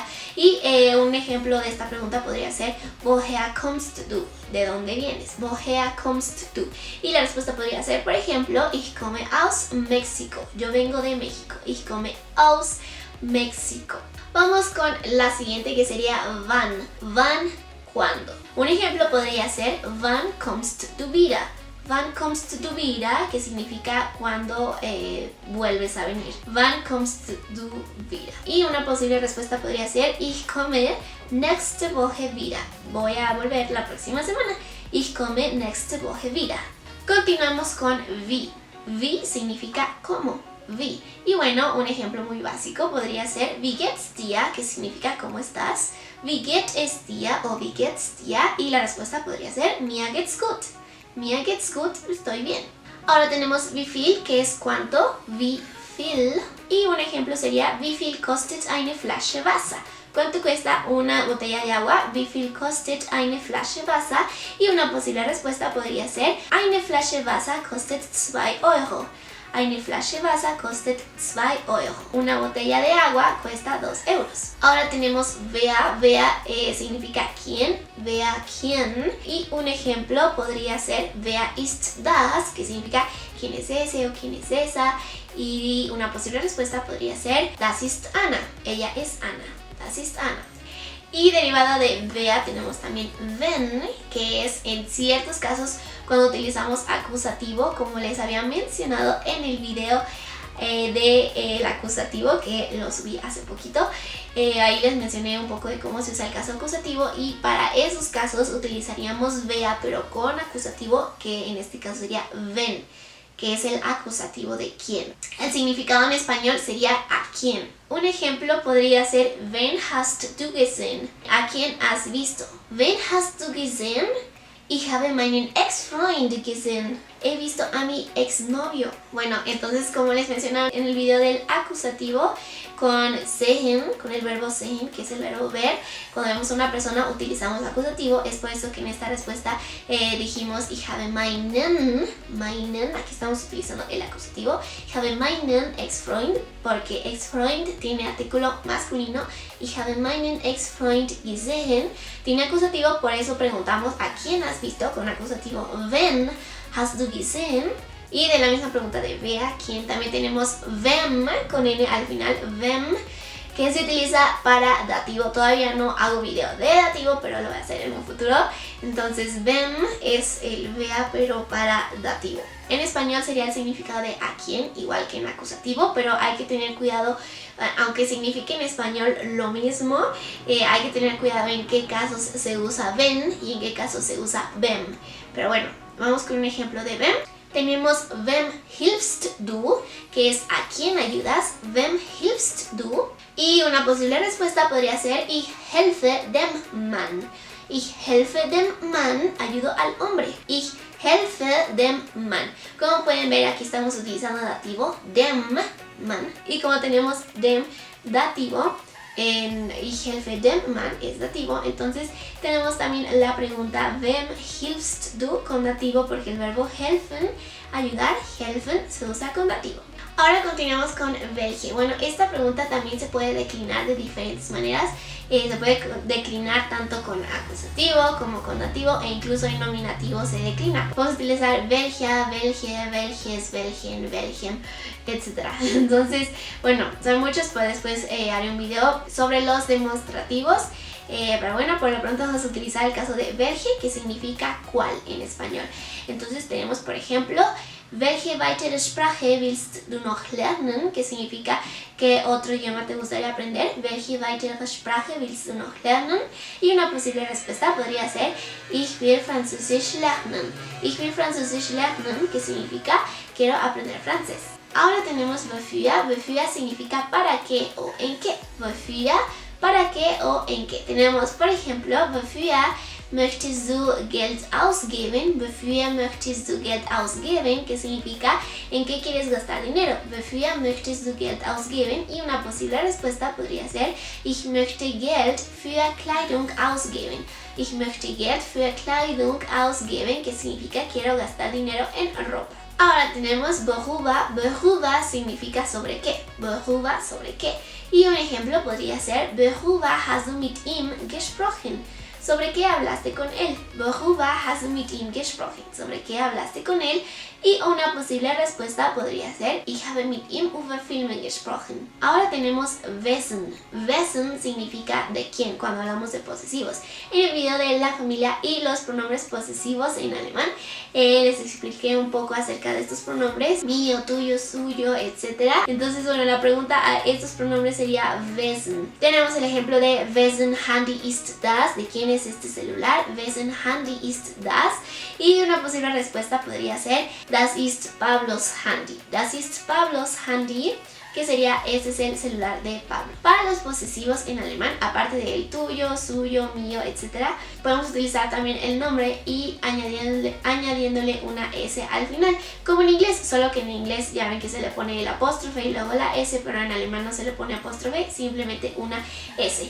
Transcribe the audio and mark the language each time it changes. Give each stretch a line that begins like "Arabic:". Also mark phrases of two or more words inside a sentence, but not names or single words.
Spanish: Y un ejemplo de esta pregunta podría ser
German: woher kommst du,
Spanish: de dónde vienes,
German: woher kommst du.
Spanish: Y la respuesta podría ser, por ejemplo,
German: ich komme aus México,
Spanish: yo vengo de México,
German: ich komme aus México.
Spanish: Vamos con la siguiente, que sería wann, ¿cuándo? Un ejemplo podría ser
German: wann kommst du wieder. Wann kommst du wieder,
Spanish: que significa cuando vuelves a venir.
German: Wann kommst du wieder.
Spanish: Y una posible respuesta podría ser
German: ich komme nächste Woche wieder.
Spanish: Voy a volver la próxima semana.
German: Ich komme nächste Woche wieder.
Spanish: Continuamos con wie. Wie significa cómo. Wie. Y bueno, un ejemplo muy básico podría ser
German: wie geht's dir,
Spanish: que significa ¿cómo estás?
German: Wie geht es dir o wie geht's dir.
Spanish: Y la respuesta podría ser
German: mir geht's gut. Mir geht's gut,
Spanish: estoy bien. Ahora tenemos
German: wie viel,
Spanish: que es cuánto,
German: wie viel.
Spanish: Y un ejemplo sería
German: wie viel kostet eine Flasche Wasser.
Spanish: ¿Cuánto cuesta una botella de agua?
German: Wie viel kostet eine Flasche Wasser?
Spanish: Y una posible respuesta podría ser
German: eine Flasche Wasser kostet 2 Euro. Eine Flasche Wasser kostet 2 Euro.
Spanish: Una botella de agua cuesta 2 euros. Ahora tenemos wer significa quién, wer quién. Y un ejemplo podría ser
German: wer ist das,
Spanish: que significa quién es ese o quién es esa. Y una posible respuesta podría ser
German: das ist Anna,
Spanish: ella es Ana,
German: das ist Anna.
Spanish: Y derivada de wer tenemos también wenn, que es en ciertos casos cuando utilizamos acusativo, como les había mencionado en el video del acusativo que lo subí hace poquito. Ahí les mencioné un poco de cómo se usa el caso acusativo, y para esos casos utilizaríamos wer pero con acusativo, que en este caso sería wenn, que es el acusativo de quién. El significado en español sería a quién. Un ejemplo podría ser
German: wen hast du gesehen?
Spanish: ¿A quién has visto?
German: Wen hast du gesehen? Ich habe meinen Ex-Freund gesehen.
Spanish: He visto a mi exnovio. Bueno, entonces como les mencionaba en el video del acusativo, con sehen, con el verbo sehen, que es el verbo ver, cuando vemos a una persona utilizamos acusativo. Es por eso que en esta respuesta dijimos
German: ich habe meinen,
Spanish: aquí estamos utilizando el acusativo.
German: Ich habe meinen Ex-Freund,
Spanish: porque Ex-Freund tiene artículo masculino.
German: Ich habe meinen Ex-Freund gesehen
Spanish: tiene acusativo, por eso preguntamos a quién has visto con acusativo
German: wen hast du gesehen.
Spanish: Y de la misma pregunta de wer, quién, también tenemos wem con n al final, wem, que se utiliza para dativo. Todavía no hago video de dativo, pero lo voy a hacer en un futuro. Entonces wem es el wer pero para dativo. En español sería el significado de a quién, igual que en acusativo, pero hay que tener cuidado, aunque signifique en español lo mismo, hay que tener cuidado en qué casos se usa wen y en qué casos se usa wem. Pero bueno, vamos con un ejemplo de wem. Tenemos
German: wem hilfst du,
Spanish: que es a quién ayudas,
German: wem hilfst du.
Spanish: Y una posible respuesta podría ser
German: ich helfe dem Mann. Ich helfe dem Mann,
Spanish: ayudo al hombre.
German: Ich helfe dem Mann.
Spanish: Como pueden ver, aquí estamos utilizando dativo,
German: dem Mann.
Spanish: Y como tenemos dem dativo, en
German: ich helfe dem Mann
Spanish: es dativo, entonces tenemos también la pregunta
German: wem hilfst du
Spanish: con dativo, porque el verbo helfen, ayudar, helfen, se usa con dativo. Ahora continuamos con welche. Bueno, esta pregunta también se puede declinar de diferentes maneras. Se puede declinar tanto con acusativo como con dativo, e incluso en nominativo se declina. Podemos utilizar
German: welche, welche, welches, welchen, welchem,
Spanish: etc. Entonces, bueno, son muchos, pues después haré un video sobre los demostrativos. Pero bueno, por lo pronto vamos a utilizar el caso de welche, que significa cuál en español. Entonces tenemos, por ejemplo,
German: welche weitere Sprache willst du noch lernen?
Spanish: Que significa ¿qué otro idioma te gustaría aprender?
German: Welche weitere Sprache willst du noch lernen?
Spanish: Y una posible respuesta podría ser
German: ich will Französisch lernen. Ich will Französisch lernen,
Spanish: que significa quiero aprender francés. Ahora tenemos wofür. Wofür significa para qué o en qué. Wofür, para qué o en qué. Tenemos, por ejemplo,
German: wofür möchtest du Geld ausgeben? Wofür möchtest du Geld ausgeben?
Spanish: Que significa ¿en qué quieres gastar dinero?
German: Wofür möchtest du Geld ausgeben?
Spanish: Y una posible respuesta podría ser
German: ich möchte Geld für Kleidung ausgeben. Ich möchte Geld für Kleidung ausgeben,
Spanish: que significa quiero gastar dinero en ropa. Ahora tenemos worüber. Worüber significa sobre qué. Worüber, sobre qué. Y un ejemplo podría ser
German: worüber hast du mit ihm gesprochen?
Spanish: ¿Sobre qué hablaste con él?
German: Worüber hast du mit ihm gesprochen?
Spanish: ¿Sobre qué hablaste con él? Y una posible respuesta podría ser
German: Ich habe mit ihm über Filme gesprochen.
Spanish: Ahora tenemos wessen. Wessen significa de quién cuando hablamos de posesivos. En el video de la familia y los pronombres posesivos en alemán les expliqué un poco acerca de estos pronombres, mío, tuyo, suyo, etc. Entonces, bueno, la pregunta a estos pronombres sería wessen. Tenemos el ejemplo de
German: wessen Handy ist das?
Spanish: ¿De quién es este celular?
German: Wessen Handy ist das?
Spanish: Y una posible respuesta podría ser
German: Das ist Pablos Handy. Das ist Pablos Handy,
Spanish: que sería este es el celular de Pablo. Para los posesivos en alemán, aparte del tuyo, suyo, mío, etc., podemos utilizar también el nombre y añadiéndole una S al final, como en inglés, solo que en inglés ya ven que se le pone el apóstrofe y luego la S, pero en alemán no se le pone apóstrofe, simplemente una S.